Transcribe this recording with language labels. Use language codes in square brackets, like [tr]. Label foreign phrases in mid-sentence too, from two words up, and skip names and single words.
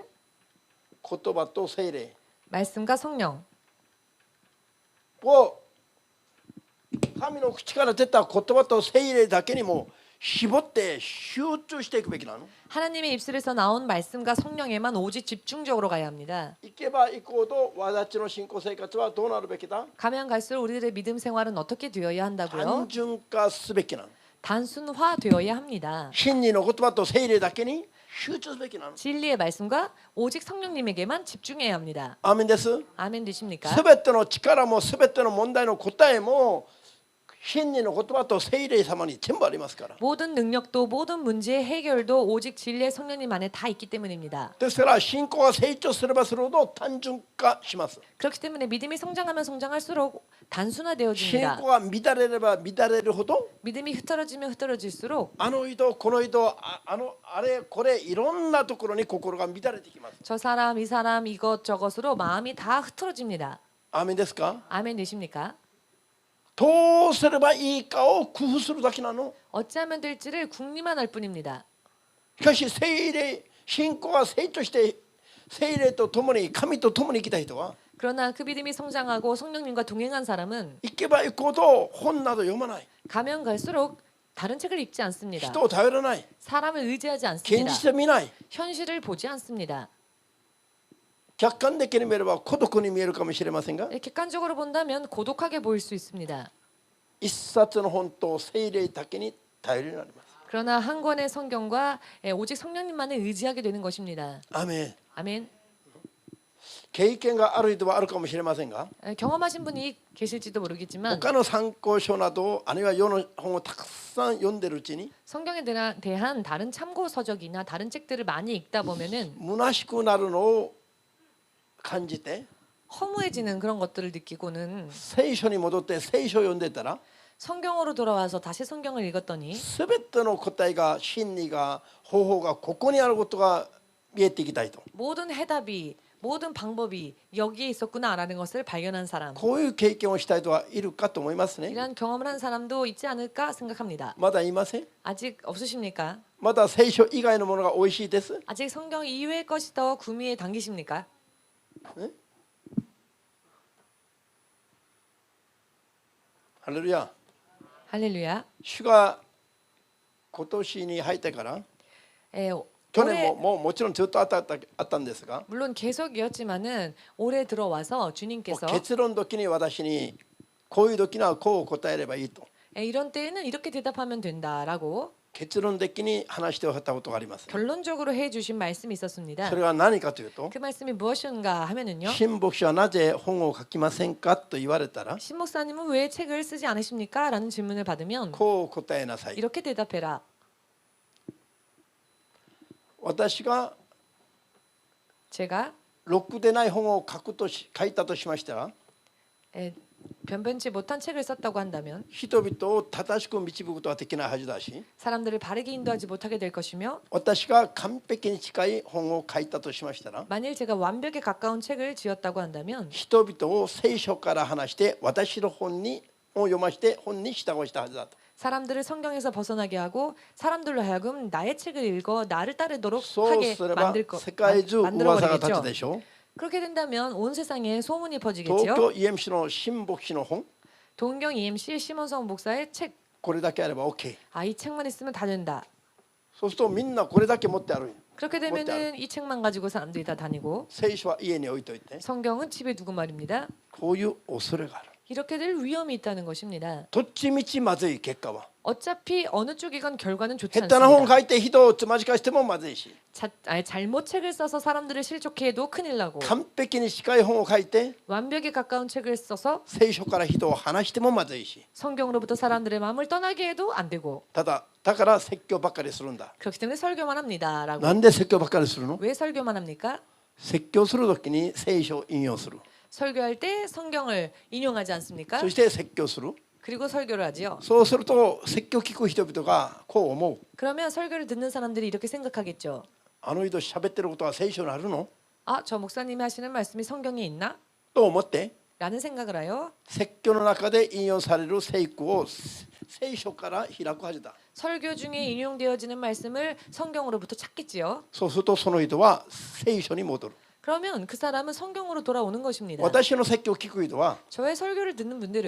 [ja] 言葉と聖霊 [ko] 말씀과 성령 [ja] を神の口から出た言葉と聖霊だけにも絞って集中していくべきなの。 [ko] 하나님의 입술에서 나온 말씀과 성령에만 오직 집중적으로 가야 합니다. [ja] 行けば行くほど私たちの信仰生活はどうなるべきだ。 [ko] 가면 갈수록 우리들의 믿음 생활은 어떻게 되어야 한다고요? [ja] 単純化すべきなの。 [ko] 단순화되어야 합니다. [ja] 真理の言葉と聖霊だけに集中すべきなの。 [ko] 진리의 말씀과 오직 성령님에게만 집중해야 합니다. [ja] アーメンです。 [ko] 아멘 되십니까? [ja] すべての力もすべての問題の答えも真理の言葉と聖霊様に全部ありますから。 [ko] 모든 능력도 모든 문제의 해결도 오직 진리의 성령님 안에 다 있기 때문입니다. [ja] ですから信仰が成長すればするほど単純化します。 [ko] 그렇기 때문에 믿음이 성장하면 성장할수록 [ja] 信 [ko] 단순화되어집니다. [ja] 仰が乱れれば乱れるほど [ko] 믿음이 흩어지면 흩어질수록 [ja] あの人この人あれこれいろんなところに心が乱れてきます。 [ko] 저 사람 이 사람 이것저것으로 마음이 다 흩어집니다. [ja] アーメンですか。 [ko] 아멘 되십니까? [ja] どうすればいいかを工夫するだけなの。 [ko] 어찌하면 될지를 궁리만 할 뿐입니다. [ja] しかし聖霊信仰が成長して聖霊と共に神と共に生きた人は [ko] 그러나 그 믿음이 성장하고 성령님과 동행한 사람은 [ja] 行けば行くほど本など読まない。 [ko] 가면 갈수록 다른 책을 읽지 않습니다. [ja] 人を頼らない、 [ko] 사람을 의지하지 [ja] 現 [ko] 않습니다. [ja] 実を見ない。 [ko] 현실을 보지 않습니다. [ja] 客観的に見れば孤独に見えるかもしれませんが、 [ko] 객관적으로 본다면 고독하게 보일 수 있습니다. [ja] 一冊の本と聖霊だけに頼りになります。 [ko] 그러나 한 권의 성경과 오직 성령님만을 의지하게 되는 것입니다. [ja] アーメン。 [ko] 아멘. [ja] 経験がある人はあるかもしれませんが、 [ko] 경험하신 분이 계실지도 모르겠지만 [ja] 他の参考書などあるいは世の本をたくさん読んでるうちに [ko] 성경에 대한 다른 참고 서적이나 다른 책들을 많이 읽다 보면은 [ja] 虚しくなるのを感じて、 [ko] 허무해지는 그런 것들을 느끼고는 [ja] 聖書に戻って聖書を読んでたら、 [ko] 성경으로 돌아와서 다시 성경을 읽었더니 [ja] すべての答えが真理が方法がここにあることが見えてきたいと、 [ko] 모든 해답이 모든 방법이 여기에 있었구나라는 것을 발견한 사람, [ja] こういう経験をしたい人はいるかと思いますね。 [ko] 이러한 경험을 한 사람도 있지 않을까 생각합니다. [ja] まだいません。 [ko] 아직 없으십니까? [ja] まだ聖書以外のものが美味しいです。 [ko] 아직 성경 이외의 것이 더 구미에 당기십니까? [ja] ハレルヤ。 [ko] 할렐루야. [ja] 主が今年に入ってから、 [ko] 에, [ja] 去年 [ko] 올해 [ja] ももちろんずっとあったんですが、 [ko] 물론 계속이었지만은 올해 들어와서 [ja] もう [ko] 주님께서 [ja] 結論時に私にこういう時にはこう答えればいいと、 [ko] 이런 때에는 이렇게 대답하면 된다라고 [ja] 結論的に話しておったことがあります。 [ko] 결론적으로 해주신 말씀이 [ja] そ [ko] 있었습니다. [ja] れは何かというと、 [ko] 그 말씀이 무엇인가 하면은요. [ja] 新牧師はなぜ本を書きませんかと言われたら、 [ko] 신 목사님은 왜 책을 쓰지 않으십니까? 라는 질문을 받으면 [ja] こう答えなさい。 [ko] 이렇게 대답해라. [ja] 私が [ko] 제가 [ja] ロックでない本を書いたとしましたら、 [ko] 변변치 못한 책을 썼다고 한다면 [ja] 人々を正しく導くことはできないはずだし、 [ko] 사람들을 바르게 인도하지 못하게 될 것이며 [ja] 私が完璧に近い本を書いたとしましたら、 [ko] 만일 제가 완벽에 가까운 책을 지었다고 한다면 [ja] 人々を聖書から離して私の本を読まして本に従わしたはずだと。 [ko] 사람들을 성경에서 벗어나게 하고 사람들로 하여금 나의 책을 읽어 나를 따르도록 [ja] そう [ko] 하게 [ja] すれば [ko] 만들 거 [ja] 世界中噂が立つ [ko] 만들어버리겠죠. [ja] でしょう。 [ko] 그렇게 된다면 온 세상에 소문이 [ja] 東 [ko] 퍼지겠죠. [ja] 京 EMC の新牧師の本、 [ko] 동경 EMC 시몬성 목사의 책. [ja] これだけあれば OK。 [ko] 아, 이 책만 있으면 다 된다. [ja] そうするとみんなこれだけ持ってある。 [ko] 그렇게 되면은 이 책만 가지고 사람들이 다 다니고 [ja] 聖書は家に置いといて、 [ko] 성경은 집에 두고 말입니다. [ja] こういう恐れがある。 [ko] 이렇게 될 위험이 있다는 것입니다. [ja] どっちみちまずい結果は。 [ko] 어차피 어느 쪽이건 결과는 좋지 [ja] 下手な本 [ko] 않습니다. [ja] 書いて人をつまじかしてもまずいし、 [ko] 잘못 책을 써서 사람들을 실족해 해도 큰일 나고 [ja] 完璧に近い本を書いて [ko] 완벽에 가까운 책을 써서 [ja] 聖書から人を離してもまずいし、 [ko] 성경으로부터 사람들의 마음을 떠나게 해도 안 되고 [ja] だから説教ばっかりするんだ。 [ko] 그렇기 때문에 설교만 합니다라고. [ja] なんで説教ばっかりするの？ [ko] 왜 설교만 합니까? [ja] 説教するときに聖書を引用する。 [ko] 설교할 때 성경을 인용하지 않습니까? [ja] そして説教する。 [ko] 그리고 설교를 하지요. [ja] そうすると説教を聞く人々がこう思う。 [ko] 그러면 설교를 듣는 사람들이 이렇게 생각하겠죠. [ja] あの人喋ってることは聖書にあるの？ [ko] 아, 저 목사님이 하시는 말씀이 성경에 있나? [ja] と思って、 [ko] 라는 생각을 하여 [ja] 説教の中で引用される聖句を聖書から開くはずだ。 [ko] 설교 중에 인용되어지는 말씀을 성경으로부터 찾겠지요. [ja] そうするとその人は聖書に戻る。 [ko] 그러면 그 사람은 성경으로 돌아오는 것입니다. [ja] 私の説教を聞く人は [ko] 저의 설교를 듣는 분들은